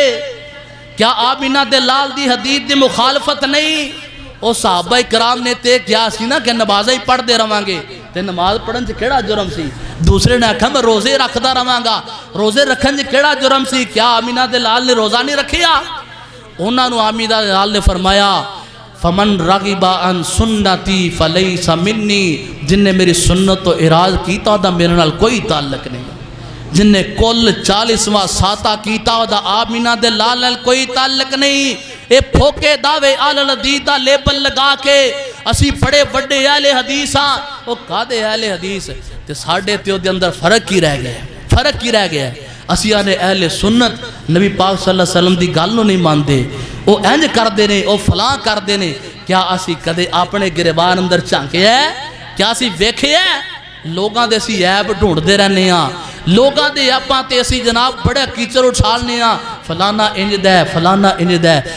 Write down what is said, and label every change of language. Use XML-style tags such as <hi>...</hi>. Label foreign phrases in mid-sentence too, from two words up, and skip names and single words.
<pa>کیا آمنہ دے لال دی حدیث دی مخالفت نہیں? او صحابہ کرام نے تے کیا سی نا کہ نمازاں ہی پڑھتے رواں گے، تے نماز پڑھن چ کیہڑا جرم سی? دوسرے نے آکھا میں روزے رکھتا رواں گا، روزے رکھن چ کیہڑا جرم سی? کیا آمنہ دے لال نے روزہ نہیں رکھیا؟ اونہاں نے آمنہ دے لال نے فرمایا</pa> <ar>فمن رغب عن سنتي فليس مني,</ar> <pa>جنہے میری سنت توں اعراض کیتا دا میرے نال کوئی تعلق نہیں، جنہے کل 40واں ساتا کیتا دا آمنہ دے لال نال کوئی تعلق نہیں. ایہہ پھوکے دعوے اہل الحدیث دا لیبل لگا کے اسی وڈے وڈے اہل حدیث ہاں، او کادے اہل حدیث تے ساڈے تے اوہدے اندر فرق ہی رہ گیا، فرق ہی رہ گیا. اسی آنے اہل سنت نبی پاک</pa> <ar>صلى الله عليه وسلم</ar> <pa>دی گل نوں نہیں مانتے، او انج کرتے نے، او فلاں کرتے نے. کیا اسی کدے اپنے گریبان اندر جھانکے ہے? کیا اسی ویکھے ہے? لوکاں دے اسی عیب ڈھونڈتے رہنے ہاں، لوکاں دے عیباں تے اسی جناب بڑے کیچڑ اچھالنے ہاں، فلانا انج دا ہے، فلانا انج دا ہے.</pa>